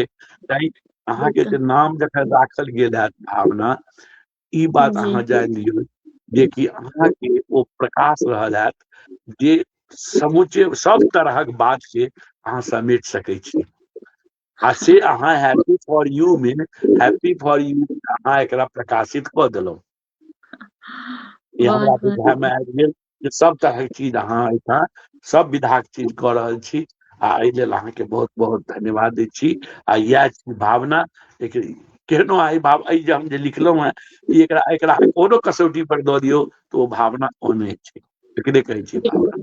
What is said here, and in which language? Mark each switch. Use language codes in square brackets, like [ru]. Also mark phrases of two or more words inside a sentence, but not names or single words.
[mai] तैं अहाँके बिल्कुल, जे नाम जखन राखल गेल हैत भावना, ई बात जी, अहाँ जानि लियौ जेकि अहाँके ओ प्रकाश रहल हैत जे समूचे सब तरहक बात के अहाँ समेट सकै छी। आ से अहाँ हैप्पी फॉर यू में, हैप्पी फॉर यू अहाँ एकरा प्रकाशित कऽ देलहुँ। ई हमरा बहुत बहुत बुझाय में आबि गेल जे सब तरहक चीज अहाँ एहिठाम सब विधाक चीज कऽ रहल छी, आ एहि लेल अहाँके बहुत बहुत धन्यवाद दै छी। आ इएह भावना केहनो आई भाव जे हम जे लिखलहुँ हेँ, एकरा एकरा कोनो कसौटी पर दऽ दियौ तऽ ओ भावना ओने छै, एकरे कहै छै भावना।